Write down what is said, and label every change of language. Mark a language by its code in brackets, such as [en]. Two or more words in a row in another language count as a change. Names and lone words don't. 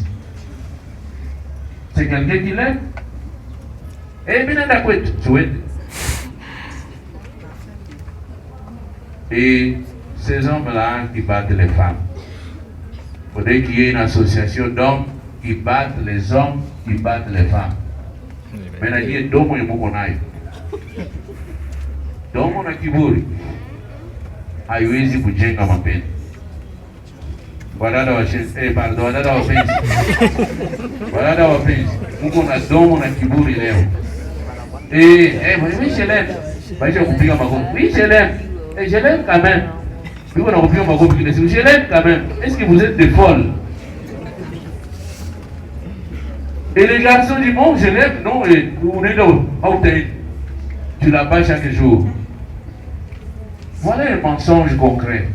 [fr] C'est quelqu'un qui l'aime. Et bien d'accord, et ces hommes-là qui battent les femmes. Il faudrait qu'il y ait une association d'hommes qui battent les hommes, qui battent les femmes. Mais il y a deux mots qui sont là. Deux mots qui sont là. [sw] Haiwezi kujenga mapenzi. Wadada wapenzi, mko na domo na kiburi leo. [fr] Oui, je l'aime. [sw] Baisha kupiga makofi. [fr] Oui, je l'aime. Et je l'aime quand même. Je l'aime quand même. Est-ce que vous êtes des folles? Et les garçons disent bon, je l'aime. Non, on est là. Tu la bats chaque jour. Voilà un mensonge concret.